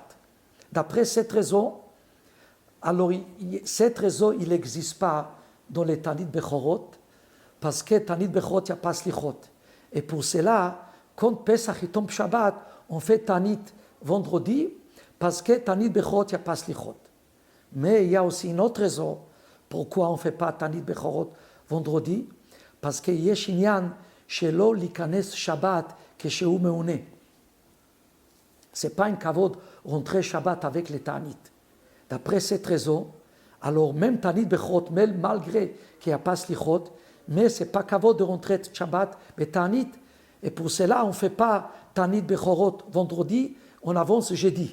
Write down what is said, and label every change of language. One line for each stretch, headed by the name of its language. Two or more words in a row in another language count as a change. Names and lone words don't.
French: D'après cette raison, alors cette raison, il n'existe pas dans les
Hebrew: תענית בכורות,
French: parce que
Hebrew: תענית בכורות,
French: il n'y a pas Slichot. Et pour cela, quand Pesach tombe Shabbat, on fait Tanit vendredi, parce que
Hebrew: תענית בכורות,
French: il n'y a pas Slichot. Mais il y a aussi une autre raison pourquoi on ne fait pas
Hebrew: תענית בכורות
French: vendredi, parce qu'il y a
Hebrew: שענין שלא ליכנס שבת כשהוא מעונה.
French: C'est pas un kavod rentrer Shabbat avec les Tanit. D'après cette raison, alors même
Hebrew: תענית בכורות,
French: malgré qu'il n'y a pas Slichot, mais c'est pas kavod de rentrer Shabbat mais Tanit, et pour cela on ne fait pas
Hebrew: תענית בכורות
French: vendredi, on avance jeudi.